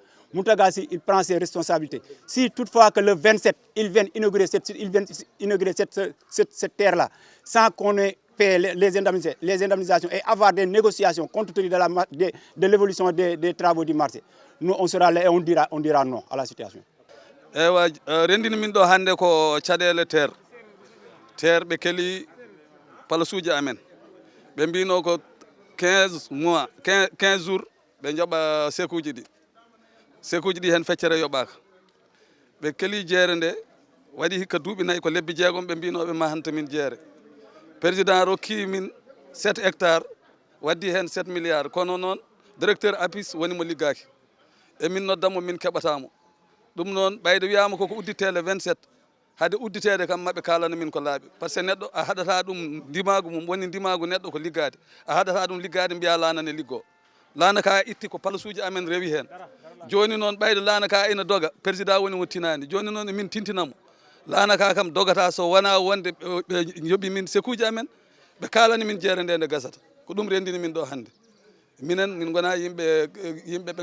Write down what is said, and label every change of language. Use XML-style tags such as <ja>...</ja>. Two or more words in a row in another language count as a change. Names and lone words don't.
<fr>Moutagassi, il prend ses responsabilités. Si toutefois que le 27, ils viennent inaugurer cette terre-là, sans qu'on ait payé les indemnisations et avoir des négociations compte tenu de l'évolution des travaux du marché, nous, on sera là et on dira non à la situation.</fr> <ff>Rendini min ɗo hannde ko caɗeele terre ɓe keli palasuuji amen ɓe mbino ko 15 jours ɓe joɓa sekuuji ɗi hen feccere yoɓaka ɓe keli jeere nde waɗi hikka duuɓi 4 ko lebbi 6 ɓe mbinoɓe mahanta min jeere président rokki min 7 hectares waddi hen 7 milliards kono noon directeur APIX woni mo liggaki e min noddamo min keɓatamo ɗum noon ɓayde wiyama koko udditele 27 hade udditede kam maɓe kalana min ko laaɓi</ff> <fr>par ce que</fr> <ff>neɗɗo a haɗata ɗum ndimagu mum woni ndimagu neɗɗo ko liggade a haɗata ɗum liggade mbiya laana ne liggo laana ka itti ko palasuji amen rewi hen joni noon ɓayde laana ka ina doga président woni mo tinani joni noon min tintinamo laana ka kam dogata so wona wonde ɓe yoɓi min sekuji amen ɓe kalani min jeere nde nde gasata ko ɗum rendini min ɗo hannde minen min gona yimɓe ɓe</ff>